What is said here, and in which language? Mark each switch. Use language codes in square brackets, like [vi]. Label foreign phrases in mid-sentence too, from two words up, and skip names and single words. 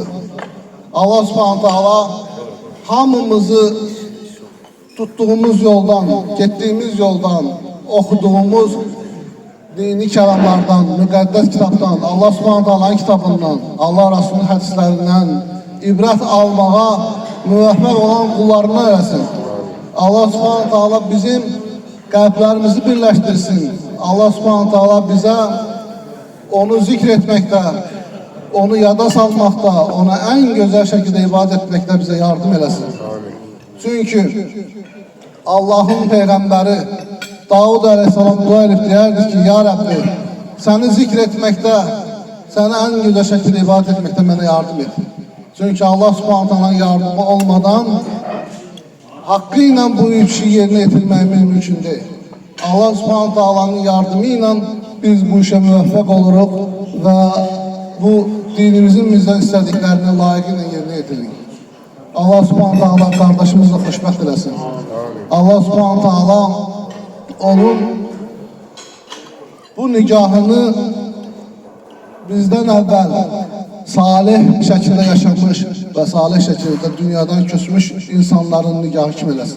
[az] Allah Subhanahu Taala hamımızı [tr] tuttuğumuz yoldan, gittiğimiz yoldan, okuduğumuz dini [az] kəlamlardan, müqəddəs kitabdan, Allah Subhanahu Taala'nın kitabından, Allah Rasulunun hədislərindən ibrət almağa müvəffəq olan qullarına eləsin. Allah Subhanahu Taala bizim qəlblərimizi birləşdirsin. Allah Subhanahu Taala bizə onu zikr etməkdə, onu yada salmaqda, ona [tr] en güzel şekilde ibadet [az] etməkdə bizə yardım eləsin. Çünkü Allah'ın Peyğəmbəri Davud Aleyhisselam dua edip deyərdi ki, Ya Rabbi, səni zikr etməkdə, səni [tr] en güzel şekilde ibadet [az] etməkdə mənə yardım et. [tr] Çünkü Allah Subhanahu Taala'nın yardımı olmadan hakkıyla bu işi yerine getirmemiz mümkün değil. [az] Allah Subhanahu Taala'nın yardımıyla biz bu işe müvəffəq oluruq və bu dinimizin bizdən istədiklərini layiqilə yerinə yetirin. Allah Subhanahu taala qardaşımızla xoşbəxt eləsin. Allah Subhanahu taala onun bu nikahını bizdən əvvəl salih şəkildə yaşamış və salih şəkildə dünyadan köçmüş insanların nikahı kimi eləsin.